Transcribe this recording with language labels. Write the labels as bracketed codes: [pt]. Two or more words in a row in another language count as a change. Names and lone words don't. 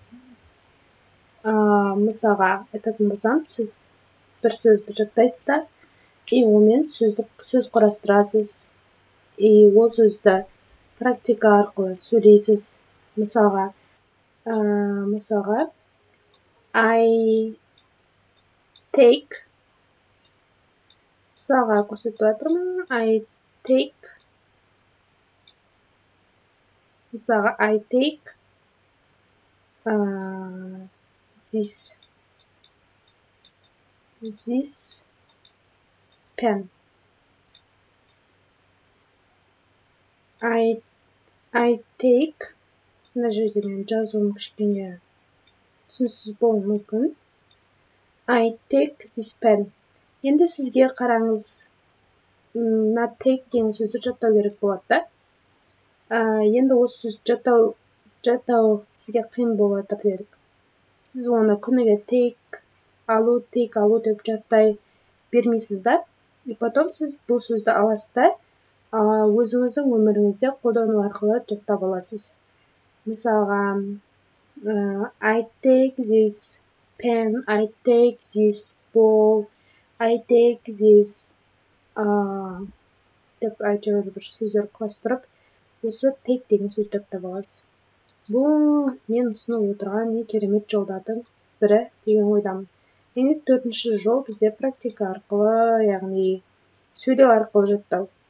[kk] Мысалға айтатын болсам, сіз бір сөзді жаттайсыз да, и онымен сөз құрастырасыз, и ол сөзді практика арқылы сөйлейсіз. [en] Мысалға I take, [kk] мысалға көрсетіп жатырмын. [en] I take this pen. I take, [kk] мына жерде мен жазуым кішкене түсініксіз болуы мүмкін. [en] I take this pen. [kk] Енді сізге қараңыз, мына take деген сөзді жаттау керек болады да. Енді осы сөзді жаттау сізге қиын болып жатыр делік. Сіз оны күніге take алу деп жаттай бермейсіз да. [ru] И потом [kk] сіз бұл сөзді аласыз да, өзіңіздің өміріңізде қолдану арқылы жаттап аласыз. Мысалға, [en] I take this pen, I take this ball, I take this [kk] деп әйтеуір бір сөздер құрастырып, осы take деген сөзді жаттап аласыз. Бұл мен ұсынып отырған не керемет жолдардың бірі деген ойдамын. Енді 4-ші жол бізде практика арқылы, яғни сөйлеу арқылы жаттау.